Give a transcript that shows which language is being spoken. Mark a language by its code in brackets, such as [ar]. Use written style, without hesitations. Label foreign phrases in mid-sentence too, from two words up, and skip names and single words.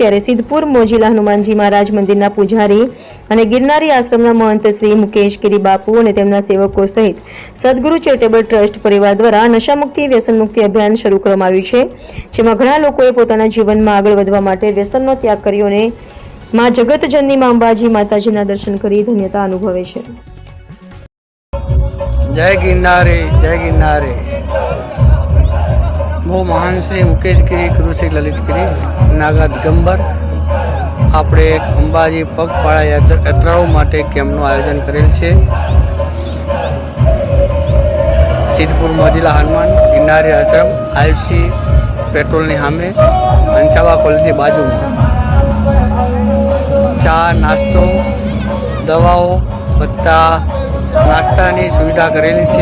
[gu] ત્યારે સિદ્ધપુર મોજીલા હનુમાનજી મહારાજ મંદિરના પૂજારી અને ગિરનારી આશ્રમના મહંત શ્રી મુકેશગીરી બાપુ અને તેમના સેવકો સહિત સદગુરુ ચેરિટેબલ ટ્રસ્ટ પરિવાર દ્વારા નશામુક્તિ વ્યસનમુક્તિ અભિયાન શરૂ કરવામાં આવ્યું છે, જેમાં ઘણા લોકોએ પોતાના જીવનમાં આગળ વધવા માટે વ્યસનનો ત્યાગ કર્યો અને માં જગતજનની માં અંબાજી માતાજીના દર્શન કરી ધન્યતા અનુભવે છે। [hi] जय गिरनारी जय गिरनारी। वो महान [gu] श्री मुकेशगिरी गुरु श्री ललितगिरी नागा દિગંબર આપણે એક અંબાજી પગપાળા યાત્રાઓ માટે કેમ્પનું આયોજન કરેલ છે। સિદ્ધપુર મોજીલા હનુમાન ગિરનારી આશ્રમ આયુષી પેટ્રોલની સામે હંસાબા કોલેજની બાજુમાં ચા, નાસ્તો, દવાઓ બધા નાસ્તાની સુવિધા કરેલી છે।